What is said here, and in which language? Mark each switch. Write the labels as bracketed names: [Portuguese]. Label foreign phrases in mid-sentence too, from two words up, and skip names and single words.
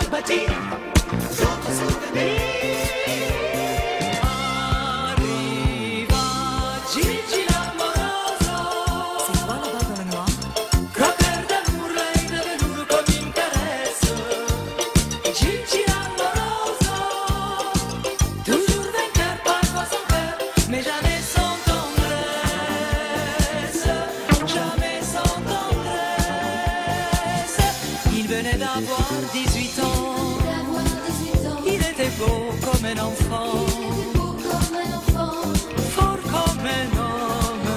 [French] partir d'autres souvenirs. [Italian] Arriva Gigi l'amoroso. [French] C'est toi là-bas dans le noir? Croqueur d'amour, [Italian] lei è venuto come in carezza. Gigi l'amoroso, [French] toujours vainqueur, parfois sans cœur, mais jamais sans tendresse, jamais sans tendresse. Il venait d'avoir 18 ans, il était beau comme un enfant, fort comme un homme.